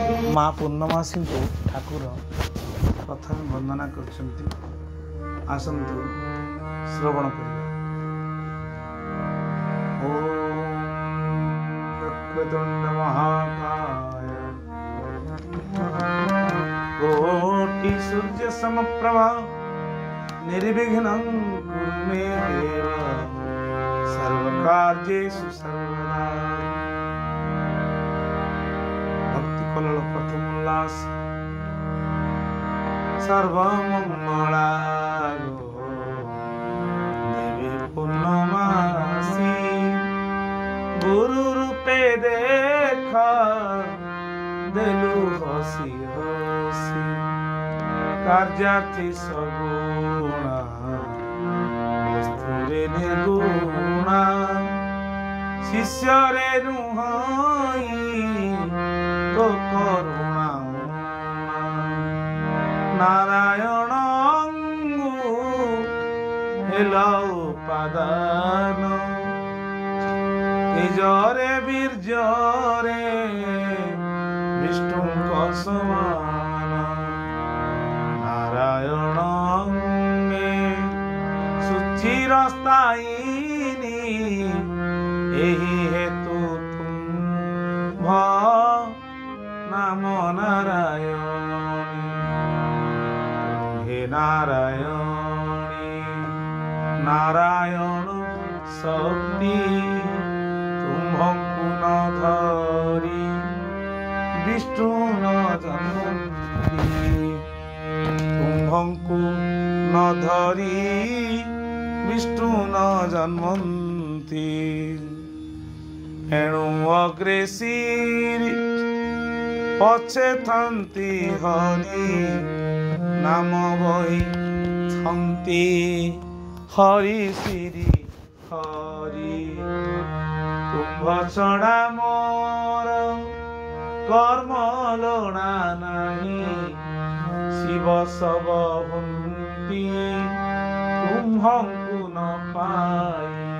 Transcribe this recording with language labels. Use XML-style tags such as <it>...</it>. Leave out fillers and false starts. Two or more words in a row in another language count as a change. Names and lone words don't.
<or>ମାଁ ପୂର୍ଣ୍ଣମାସୀ କୋ ଠାକୁର ପ୍ରଥମ ବନ୍ଦନା କରଛନ୍ତି ଆସନ୍ତୁ ଶ୍ରବଣ କରିଆ।</or> <sa>ओम वक्रतुंड महाकाय कोटि सूर्य समप्रभा निर्विघ्नं कुरु मे देव सर्वकार्येषु सर्वदा।</sa> <or>ଭକ୍ତି କଲଲ ପ୍ରଥମ ଉଲ୍ଲାସ ସର୍ବମଙ୍ଗଳା ଦେବୀ ପୂର୍ଣ୍ଣମାସୀ ଗୁରୁ ରୂପେ ଦେଖା ଦେଲୁ ହସି ହସି କାର୍ଯ୍ୟାର୍ଥୀ ସଗୁଣା ବସ୍ତୁରେ ନିର୍ଗୁଣା ଶିଷ୍ୟ ରେ ନୁହାଇ ତୋ କରୁଣା ନାରାୟଣ ହେଲା ଉପାଦାନ ନିଜରେ ବୀର୍ଯ୍ୟରେ ବିଷ୍ଣୁ ସମାନ ନାରାୟଣ ସୁଚିର ସ୍ଥାୟିନୀ ଏହି ହେତୁ ତୁମ ନାମ ନାରାୟଣୀ ହେ ନାରାୟଣୀ ନାରାୟଣ ଶକ୍ତି ତୁମ୍ଭଙ୍କୁ ନ ଧରି ବିଷ୍ଣୁ ନ ଜନ୍ମନ୍ତି ତୁମ୍ଭଙ୍କୁ ନ ଧରି ବିଷ୍ଣୁ ନ ଜନ୍ମନ୍ତି ଏଣୁ ଅଗ୍ରେସରି ପଛେ ଥନ୍ତି ହରି ନାମ ବହି ଥନ୍ତି ହରି ଶ୍ରୀ ହରି ତୁମ୍ଭ ଛଡ଼ା ମୋର କର୍ମ ଲୋଣା ନାହି ଶିବ ସବ ହୁନ୍ତି ତୁମ୍ଭଙ୍କୁ ନ ପାଇ</or>